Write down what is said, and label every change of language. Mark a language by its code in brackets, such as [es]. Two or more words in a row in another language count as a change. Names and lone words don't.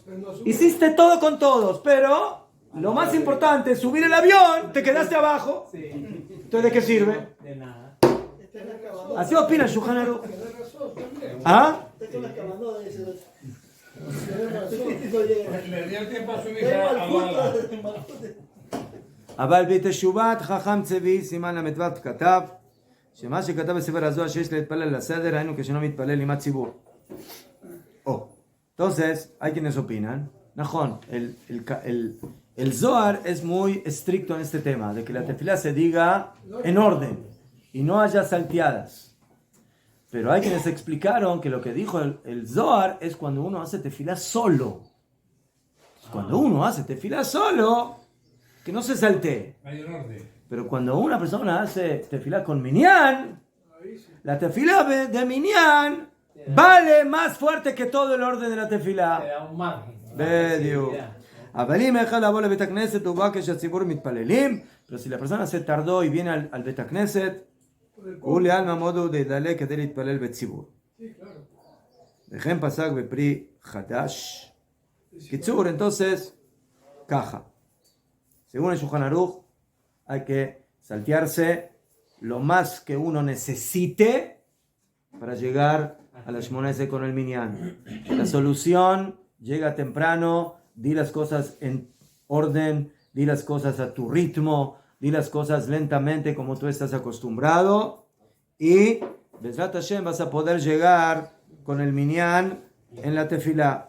[es] Hiciste todo con todos, pero lo más importante es subir el avión, te quedaste abajo. Entonces, ¿de qué sirve? De nada. Así opina el Shulchan Aruch. ¿Ah? Le dio el tiempo a subirse a bola. [he] אבל בתשובת חכם צבי סימן ל"ו כתב שמה שכתב בספר הזוהר שיש להתפלל לסדר היינו כשאינו מתפלל עם הציבור. [es] Entonces, hay quienes opinan, נכון, el Zohar es muy estricto en este tema, de que la tefilá se diga en orden y no haya salteadas. Pero hay quienes explicaron que lo que dijo el Zohar es cuando uno hace tefilá solo. Cuando uno hace tefilá solo, que no se saltee. Pero cuando una persona hace tefilá con minyan, Ahí sí. La tefilá de minyan vale más fuerte que todo el orden de la Te tefilá. da un margen. una [he] בדיוק. [es] flexibilidad. [he] אבל אם החל לבוא לבית הכנסת ובא כשהציבור מתפללים, [es] pero si la persona se tardó y viene al [he] בית הכנסת, [es] Por el [he] הוא לעלמא מודו דדלה כדי להתפלל בציבור. [es] Sí, claro. [he] וכן פסק בפרי חדש. קיצור, [es] entonces, caja. Según el Shulchan Aruch, hay que saltearse lo más que uno necesite para llegar a la Shmona Esrei con el minyan. La solución llega temprano, di las cosas en orden, di las cosas a tu ritmo, di las cosas lentamente como tú estás acostumbrado y [he] בעזרת השם [es] vas a poder llegar con el minyan en la tefilá.